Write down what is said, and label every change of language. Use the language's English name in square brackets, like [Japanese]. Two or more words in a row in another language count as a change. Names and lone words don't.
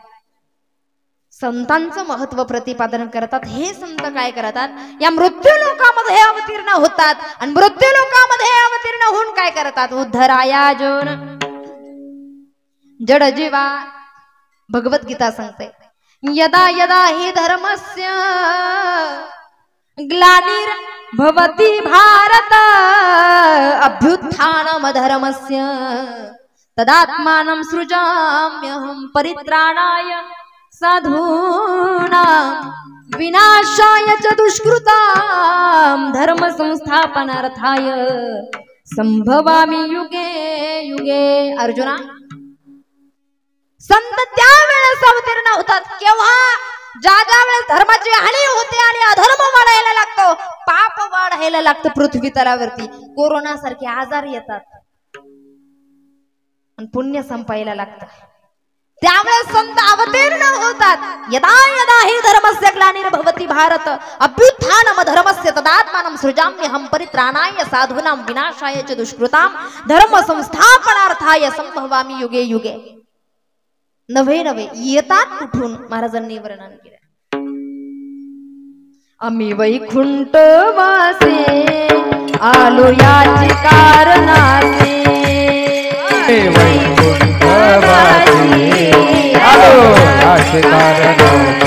[Marathi] संतांचं महत्व प्रतिपादन करतात. हे संत काय करतात, या मृत्यू लोकामध्ये अवतीर्ण होतात आणि मृत्यू लोकामध्ये अवतीर्ण होऊन काय करतात. उद्धराया जन. जडजीवा भगवद्गीता सांगते, [Sanskrit] यदा यदा हि धर्मस्य ग्लानिर भवति भारत अभ्युत्थानम धर्मस्य तदात्मानं सृजाम्यहं परित्राणाय साधूनां विनाशाय च दुष्कृतां धर्म संस्थापनार्थाय संभवामि युगे युगे. [Marathi] अर्जुना, संत त्यावेळेस अवतीर्ण होतात केव्हा, ज्या वेळेस धर्माची हानी होते आणि अधर्म वाढायला लागतो, पाप वाढायला लागतं पृथ्वी तलावरती. कोरोना सारखे आजार येतात आणि पुण्य संपायला लागतं. त्यावेळेस संत अवतीर्ण होतात. [Sanskrit] यदा यदा हि धर्मस्य ग्लानिर्भवति भारत अभ्युत्थानम धर्मस्य तदात्मानं सृजाम्यहं परित्राणाय साधूनां विनाशाय च दुष्कृतां धर्म संस्थापनार्थाय संभवामि युगे युगे. [Marathi] नवे नवे येतात कुठून महाराजांनी वर्णन केलं. आम्ही वैकुंठ वासे आलो याची कारणासे. वैकुंठ वासी आलो याची कारणासे.